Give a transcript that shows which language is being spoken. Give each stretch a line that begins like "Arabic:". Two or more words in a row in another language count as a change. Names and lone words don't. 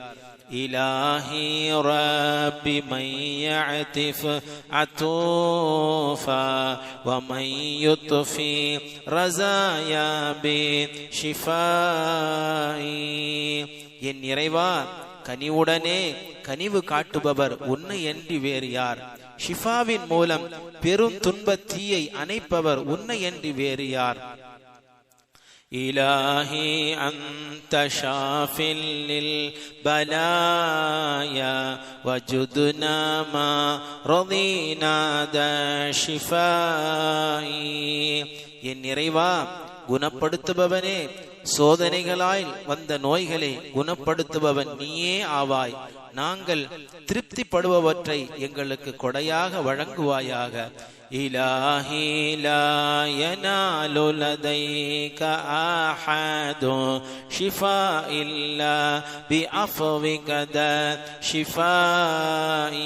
Arabic: إلهي ربي من يعطف عطوفا ومن يطفئ رزايا بشفائي.
Tamil: என் இறைவா, கனிவுடனே கனிவு காட்டுபவர் உன்னை என்று வேறு யார்? ஷிஃபாவின் மூலம் பெரும் துன்ப தீயை அணைப்பவர் உன்னையன்றி வேறு யார்?
Arabic: إلهي أنت شاف للبلايا وجدنا ما رضينا ذا شفائي.
Tamil: என் இறைவா, குணப்படுத்துபவனே, சோதனைகளால் வந்த நோய்களை குணப்படுத்துபவன் நீயே ஆவாய். நாங்கள் திருப்திப்படுபவற்றை எங்களுக்கு கொடையாக வழங்குவாயாக.
Arabic: إلهي لا ينال لديك أحد شفاء إلا بعفوك ذا شفائي.